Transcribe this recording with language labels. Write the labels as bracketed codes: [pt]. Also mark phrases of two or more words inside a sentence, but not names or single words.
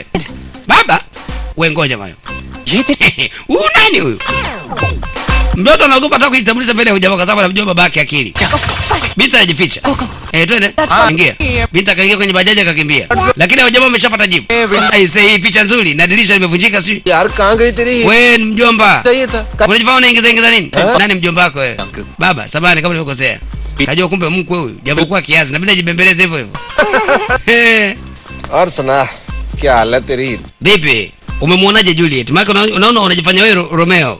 [sw] Baba? Wewe ngoja mayo. Huyu nani huyu? Mtoto anaogopa hata kujitambulisha mbele ya hujamaa kwa sababu anamjua babake akili. Binti anajificha. Twende. Ingia. Binti akaingia kwenye bajaji akakimbia. Lakini hujamaa ameshapata jibu. Aisee, hii picha nzuri na dirisha limevunjika sio? [hi] यार कहाँ गई तेरी? [sw] Wewe ni mjomba. Unajifanya unaingiza nini? Nani mjomba wako wewe? Baba, samahani kama nilikosea. Kajua kumbe mkwe huyu. Japokuwa kiasi na bila jibembeleze hivyo hivyo. [hi] और सना। क्या हाल है तेरी? [sw] Bibi, umemwonaje Juliet? Maana unaona unajifanya wewe Romeo.